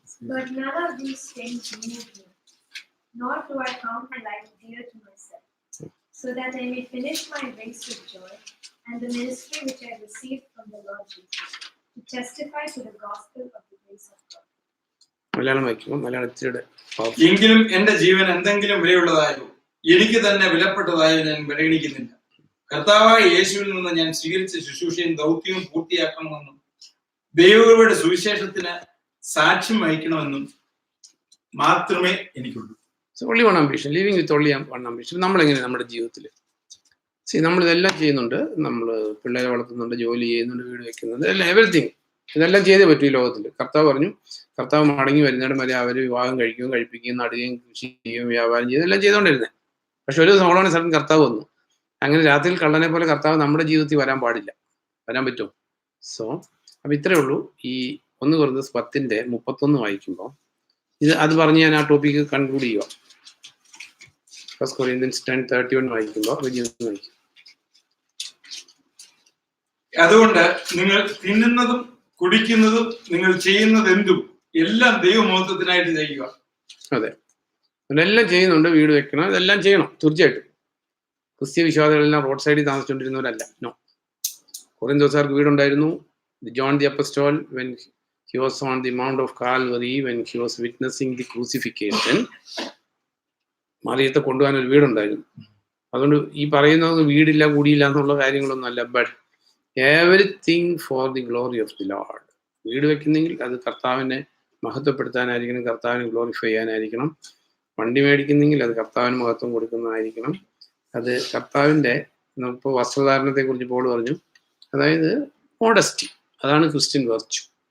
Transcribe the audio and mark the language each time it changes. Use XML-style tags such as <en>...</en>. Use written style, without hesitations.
<en>But none of these things move me, nor do I count my life dear to myself, so that I may finish my race with joy and the ministry which I received from the Lord Jesus, to testify to the gospel of the grace of God.</en> <ml>Malayalam വായിക്കുമ്പോൾ മലയാളത്തിലൂടെ എങ്കിലും എന്റെ ജീവൻ എന്തെങ്കിലും വിലയുള്ളതായോ എനിക്ക് തന്നെ വിലപ്പെട്ടതായോ ഞാൻ പരിഗണിക്കുന്നില്ല. കർത്താവായ യേശുവിൽ നിന്ന് ഞാൻ സ്വീകരിച്ച ശുശ്രൂഷയും ദൗത്യവും പൂർത്തിയാക്കണമെന്നും ദൈവകൃപയുടെ സുവിശേഷത്തിന് സാക്ഷ്യം വഹിക്കണമെന്നും മാത്രമേ എനിക്കുള്ളൂ.</ml> <en>only one ambition, living with only one ambition.</en> <ml>നമ്മളെങ്ങനെ നമ്മുടെ ജീവിതത്തിൽ നമ്മളിതെല്ലാം ചെയ്യുന്നുണ്ട്. നമ്മൾ പിള്ളേരെ വളർത്തുന്നുണ്ട്, ജോലി ചെയ്യുന്നുണ്ട്, വീട് വെക്കുന്നുണ്ട്, എല്ലാം എവരിത്തിങ് ഇതെല്ലാം ചെയ്തേ പറ്റൂ ഈ ലോകത്തിൽ. കർത്താവ് പറഞ്ഞു, കർത്താവ് മടങ്ങി വരുന്നിടം വരെ അവർ വിവാഹം കഴിക്കുകയും കഴിപ്പിക്കുകയും നടുകയും കൃഷി ചെയ്യുകയും വ്യാപാരം ചെയ്യുകയും എല്ലാം ചെയ്തുകൊണ്ടിരുന്നത്. പക്ഷെ ഒരു സോളോണ സ്ഥലം കർത്താവ് വന്നു. അങ്ങനെ രാത്രിയിൽ കള്ളനെ പോലെ കർത്താവ് നമ്മുടെ ജീവിതത്തിൽ വരാൻ പാടില്ല. വരാൻ പറ്റുമോ? സോ അപ്പം ഇത്രയേ ഉള്ളൂ. ഈ 1 Corinthians 10:31 വായിക്കുമ്പോൾ അത് പറഞ്ഞ് ഞാൻ ആ ടോപ്പിക്ക് കൺക്ലൂഡ് ചെയ്യുക. 1 Corinthians 10:31 വായിക്കുമ്പോൾ വായിക്കും. അതുകൊണ്ട് നിങ്ങൾ തിന്നുന്നതും കുടിക്കുന്നതും നിങ്ങൾ ചെയ്യുന്നത് എന്തും എല്ലാം ദൈവമഹത്വത്തിനായിട്ട് ചെയ്യുക. അതെ, അതെല്ലാം ചെയ്യുന്നുണ്ട്. വീട് വെക്കണം, ഇതെല്ലാം ചെയ്യണം തീർച്ചയായിട്ടും. ക്രിസ്ത്യ വിശ്വാസികളെല്ലാം റോഡ് സൈഡിൽ താമസിച്ചുകൊണ്ടിരുന്നവരല്ല. No, കൊറിന്തോസുകാർക്ക് വീടുണ്ടായിരുന്നു.</ml> <en>John the Apostle, when he was on the Mount of Calvary, when he was witnessing the crucifixion,</en> <ml>മറിയത്തെ കൊണ്ടുപോകാൻ ഒരു വീടുണ്ടായിരുന്നു. അതുകൊണ്ട് ഈ പറയുന്നത് വീടില്ല കൂടിയില്ല എന്നുള്ള കാര്യങ്ങളൊന്നും അല്ല.</ml> <en>But everything for the glory of the Lord.</en> <ml>വീട് വെക്കുന്നെങ്കിൽ അത് കർത്താവിനെ മഹത്വപ്പെടുത്താനായിരിക്കണം, കർത്താവിനെ ഗ്ലോറിഫൈ ചെയ്യാനായിരിക്കണം. വണ്ടി മേടിക്കുന്നെങ്കിൽ അത് കർത്താവിന് മഹത്വം കൊടുക്കുന്നതായിരിക്കണം. അത് കർത്താവിൻ്റെ, ഇപ്പോൾ വസ്ത്രധാരണത്തെക്കുറിച്ച് പോൾ പറഞ്ഞു, അതായത് മോഡസ്റ്റി, അതാണ് ക്രിസ്ത്യൻ വെർച്യു.</ml>